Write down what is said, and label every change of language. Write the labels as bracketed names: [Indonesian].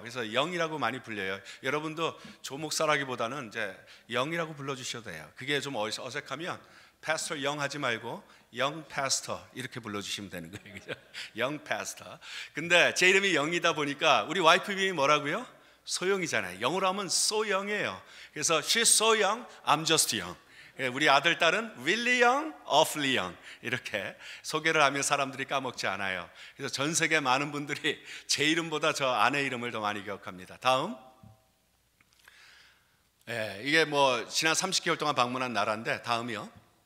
[Korean] 그래서 영이라고 많이 불려요. 여러분도 조목사라기보다는 이제 영이라고 불러주셔도 돼요. 그게 좀 어색하면 패스터 영 하지 말고 영 패스터 이렇게 불러주시면 되는 거예요. 그죠? 영 패스터. 근데 제 이름이 영이다 보니까 우리 와이프 이름이 뭐라고요? 소영이잖아요. 영어로 하면 소영이에요. 그래서 [English] she's so young, I'm just young. [Korean] 우리 아들 딸은 [English] really young, awfully young [Korean] 이렇게 소개를 하면 사람들이 까먹지 않아요. 그래서 전 세계 많은 분들이 제 이름보다 저 아내 이름을 더 많이 기억합니다. 다음, 이게 뭐 지난 30개월 동안 방문한 나라인데 다음이요.